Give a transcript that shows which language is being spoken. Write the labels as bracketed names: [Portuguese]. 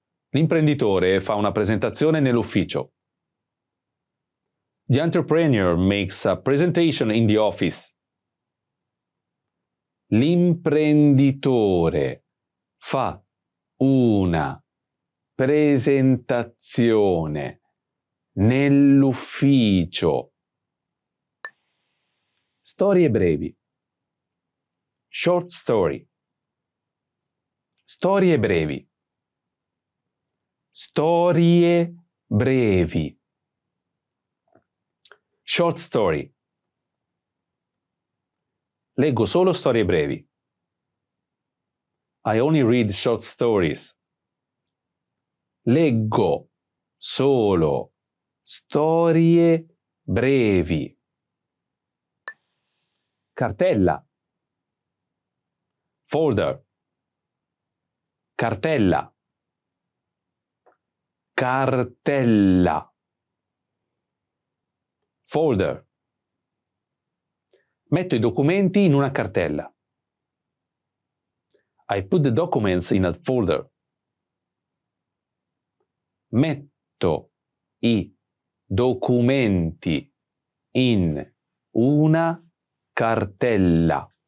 [Italian] L'imprenditore fa una presentazione nell'ufficio. [English] The entrepreneur makes a presentation in the office. [Italian] L'imprenditore fa una presentazione nell'ufficio. Storie brevi. [English] Short story. [Italian] Storie brevi. Storie brevi. [English] Short story. [Italian] Leggo solo storie brevi. [English] I only read short stories. [Italian] Leggo solo storie brevi. Cartella. [English] Folder. [Italian] Cartella. Cartella. [English] Folder. [Italian] Metto i documenti in una cartella. [English] I put the documents in a folder. [Italian] Metto i documenti in una cartella.